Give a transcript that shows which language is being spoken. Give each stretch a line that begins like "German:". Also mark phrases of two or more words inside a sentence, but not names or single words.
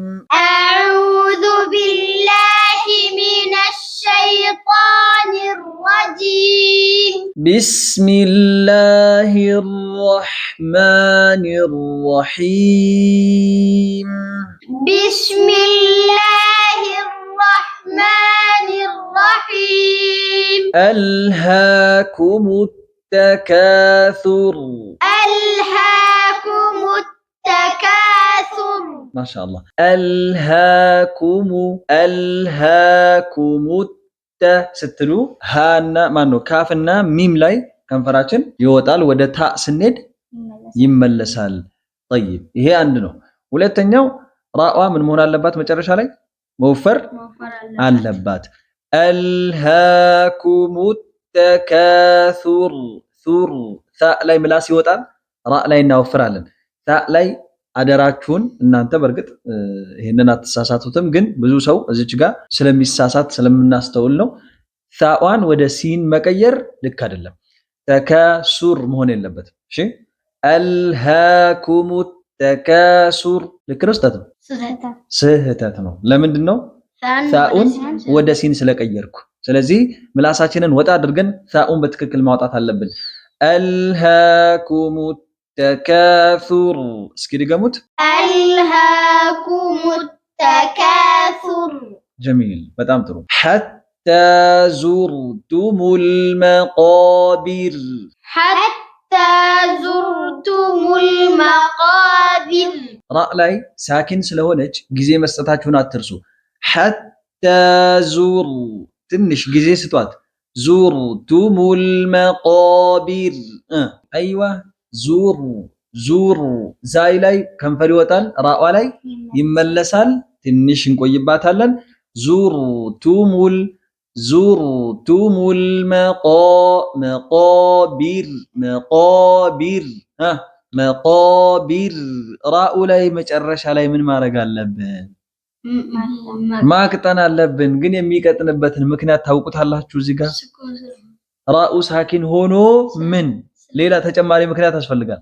Arabic: أعوذ بالله من الشيطان الرجيم بسم الله الرحمن الرحيم بسم الله الرحمن الرحيم ألهاكم التكاثر ألهاكم التكاثر ما شاء الله ألهاكم
Amharic: ስትሉ ሃና ማነው ካፍና ሚም ላይ ከንፈራችን ይወጣል ወደ ታ ስንሄድ ይመለሳል። طيب ይሄ አንድ ነው። ሁለተኛው ራዋ ምን መሆን አለባት መጨረሻ ላይ موفر አለባት።
Arabic: ألهاكم التكاثر ثر ث
Amharic: ላይ ምላስ ይወጣል ራ ላይ እናወፍራለን። ث ላይ አደራችሁን እናንተ በርግጥ ይሄንን አትሳሳቱትም፣ ግን ብዙ ሰው እዚች ጋር ስለሚሳሳት ስለምናስተውል ነው። ثዋን ወደ ሲን መቀየር ልክ አይደለም። ተካሱር መሆን የለበትም። እሺ ألهاكم ተካሱር ልክ ነው ስህተት ነው። ለምንድን ነው? ثኡን ወደ ሲን ስለቀየርኩ። ስለዚህ ምላሳችንን ወጣ አድርገን ثኡን በትክክል ማውጣት አለብን።
Arabic: ألهاكم التكاثر
Amharic: እስኪ ድገሙት።
Arabic: ألهاكم التكاثر
Amharic: جميل በጣም ጥሩ።
Arabic: حتى زرتم المقابر زرتم المقابر
Amharic: ራ ላይ ሳኪን ስለሆነች ጊዜ መስጠታችሁን አትርሱ። حتى ዙር ትንሽ ጊዜ ስጧት።
Arabic: زرتم المقابر
Amharic: አይዋ ዙር ዛይ ላይ ከንፈር ይወጣል፣ ራዋ ላይ ይመለሳል። ትንሽ እንቆይባታለን።
Arabic: زرتم المقابر
Amharic: መቃቢር ራኡ ላይ መጨረሻ ላይ ምን ማድረግ አለብን? ማቅጠን አለብን። ግን የሚቀጥንበትን ምክንያት ታውቁታላችሁ? እዚህ ጋር ራኡ ሳኪን ሆኖ ምን ሌላ ተጨማሪ ምክንያት ያስፈልጋል?